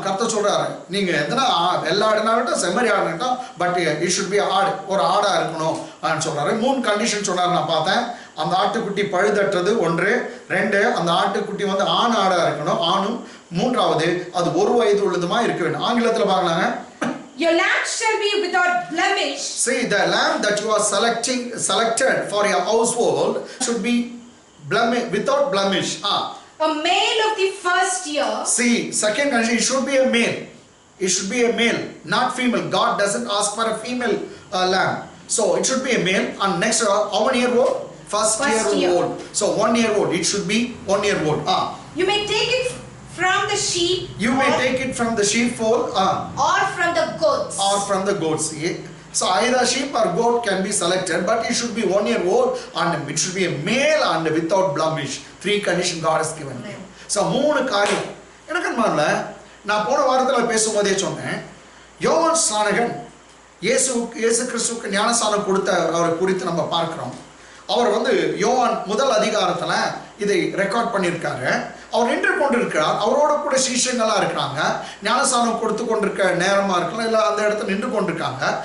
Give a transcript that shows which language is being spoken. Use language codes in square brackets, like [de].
[ta] கர்த்தர் சொல்றாரு, நீங்க எத்தனை வெள்ளாடுனாகட்டும் செம்மறி ஆடுனாகட்டும், [en] but it should be [ta] ஒரு ஆடா இருக்கணும் சொல்றாரு. 3 கண்டிஷன் சொன்னாரு. நான் பார்த்தேன். அந்த ஆட்டுக்குட்டி பழுதற்றது 1, 2 அந்த ஆட்டுக்குட்டி ஆண் ஆடா இருக்கணும், ஆணும், 3வது அது 1 வயது உள்ளதுமா இருக்க வேண்டும். ஆங்கிலத்துல பார்க்கலாங்க. [en] Your lamb shall be without blemish. See, the lamb that you are selected for your household should be without blemish. A male of the first year. See, second condition, it should be a male. It should be a male, not female. God doesn't ask for a female lamb. So it should be a male. And next, how many year old? First year old. So 1 year old. It should be 1 year old. You may take it from the sheep. You may take it from the sheepfold. Or from the goats. So either sheep or goat can be selected, but it should be 1 year old and it should be a male and without blemish. 3 conditions God has given. So [ta] 3 காரியம். எனக்கு மறல, நான் போன வாரத்தில் பேசும்போதே சொன்னேன், யோவான் ஸ்நானகன் இயேசு கிறிஸ்துவுக்கு ஞானஸ்நானம் கொடுத்த அவரை குறித்து நம்ம பார்க்கிறோம். அவர் யோவான் 1 அதிகாரத்துல இதை ரெக்கார்ட் பண்ணியிருக்காரு. அவர் நின்று கொண்டிருக்கிறார், அவரோட கூட சீஷங்களா இருக்கிறாங்க, ஞானஸ்நானம் கொடுத்து கொண்டிருக்க நேரமா இருக்கலாம், இல்ல அந்த இடத்துல நின்று கொண்டிருக்காங்க.